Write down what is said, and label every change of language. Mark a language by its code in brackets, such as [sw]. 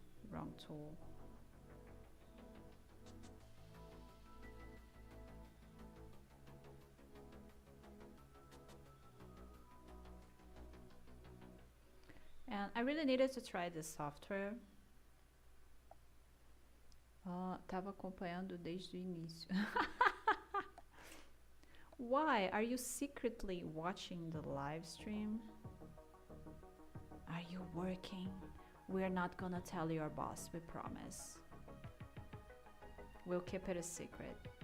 [en] Wrong tool. And I really needed to try this software. [pt] Tava acompanhando desde o início. [en] Why? Are you secretly watching the live stream? Are you working? We're not gonna tell your boss, we promise. We'll keep it a secret.